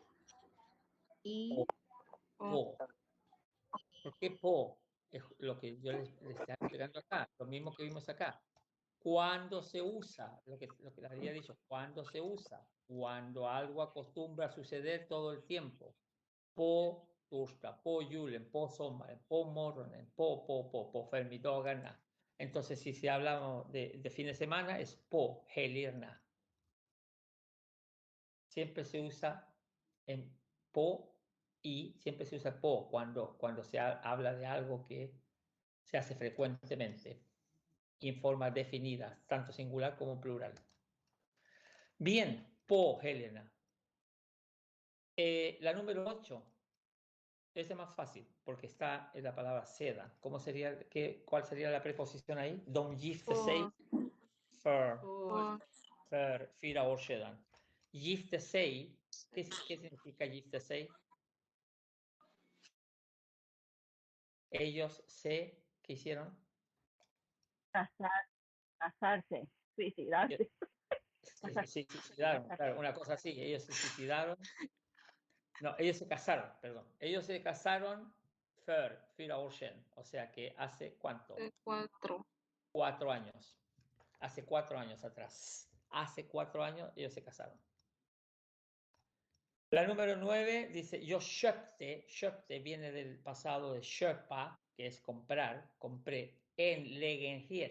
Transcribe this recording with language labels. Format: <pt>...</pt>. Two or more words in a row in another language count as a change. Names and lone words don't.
<es>y Po. ¿Por qué po? Es lo que yo les estaba explicando acá, lo mismo que vimos acá. ¿Cuándo se usa? Lo que les había dicho, ¿cuándo se usa? Cuando algo acostumbra a suceder todo el tiempo.</es> <sv>På torsdag, på julen, på sommaren, på morgonen, på förmiddagarna.</sv> <es>Entonces, si hablamos de fin de semana, es</es> <sv>på helgerna.</sv> <es>Siempre se usa en po y siempre se usa po cuando se habla de algo que se hace frecuentemente y en forma definida, tanto singular como plural. Bien, po, Helena. La número 8. Esa es más fácil porque está en la palabra seda. ¿Cuál sería la preposición ahí?</es> <sv>De gifte sig för fyra år sedan. Gifte sig,</sv> <es>¿qué significa</es> <sv>gifte sig?</sv> <es>Ellos ¿qué hicieron? Casarse, suicidarse. Se suicidaron, claro, una cosa así. Ellos se suicidaron. No, ellos se casaron, perdón. Ellos se casaron</es> <sv>för 4 år sedan.</sv> <es>O sea que hace ¿cuánto? 4. 4 años. Hace 4 años atrás. Hace 4 años ellos se casaron. La número 9 dice, yo köpte viene del pasado de köpa, que es comprar, compré,</es> <sv>en lägenhet.</sv>